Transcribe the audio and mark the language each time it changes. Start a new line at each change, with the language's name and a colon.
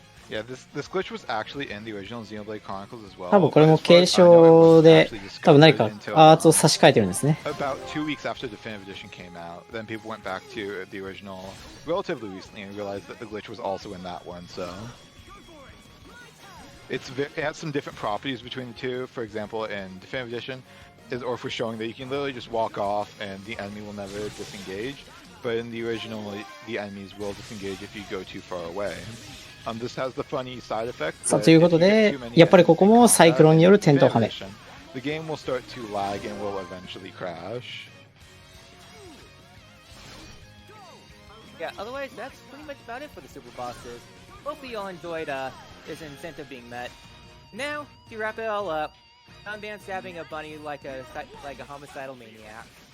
English: Yeah, this glitch was actually in the original Xenoblade Chronicles as well.
Japanese: 多分これも継承で、多分何かアーツを差し替えてるんですね。
English: About 2 weeks after Definitive Edition came out, then people went back to the original relatively recently and realized that the glitch was also in that one, so. it has some different properties between the two. For example, in Definitive Edition, is Orpheolus showing that you can literally just walk off and the enemy will never disengage. But in the original, the enemies will disengage if you go too far away. This has the funny side effect.
Japanese: さあ、ということで、やっぱりここもサイクロンによる点灯はめ。
English: The game will start to lag and will eventually crash. Yeah, otherwise, that's pretty much about it for the super bosses. Hopefully you all enjoyed this incentive being met. Now, to wrap it all up, Unban stabbing a bunny like a homicidal maniac.